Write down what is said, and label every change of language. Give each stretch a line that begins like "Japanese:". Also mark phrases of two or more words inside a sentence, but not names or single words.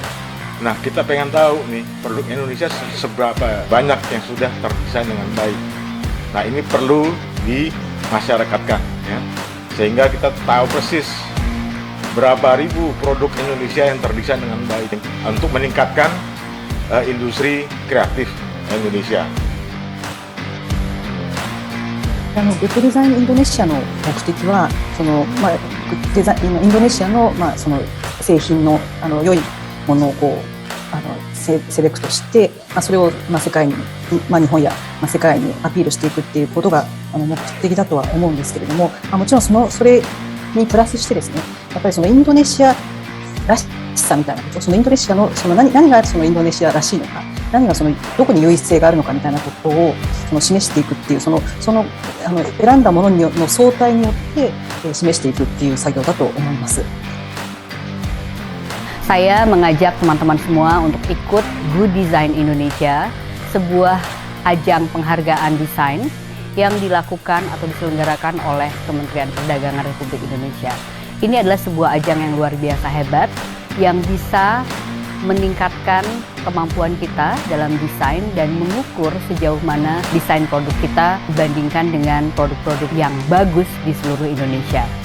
Indonesian: Nah, kita pengen tahu nih produk Indonesia seberapa banyak yang sudah terdesain dengan baik. Nah, ini perlu dimasyarakatkan ya, sehingga kita tahu persis berapa ribu produk Indonesia yang terdesain dengan baik untuk meningkatkan industri kreatif Indonesia.
Japanese: グッドデザインインドネシアの目的はデザインインドネシアの、その製品の良いものをセレクトして、それを世界に、日本や世界にアピールしていくっていうことが目的だとは思うんですけれども、もちろんそれにプラスしてですね、やっぱりそのインドネシアらしさみたいなこと、そのインドネシアの何がそのインドネシアらしいのか、何がどこに優位性があるのかみたいなことを示していくっていう選んだものの相対によって示していくっていう作業だと思います。
Indonesian: Saya mengajak teman-teman semua untuk ikut Good Design Indonesia, sebuah ajang penghargaan desain yang dilakukan atau diselenggarakan oleh Kementerian Perdagangan Republik Indonesia. Ini adalah sebuah ajang yang luar biasa hebat yang bisa meningkatkan kemampuan kita dalam desain dan mengukur sejauh mana desain produk kita dibandingkan dengan produk-produk yang bagus di seluruh Indonesia.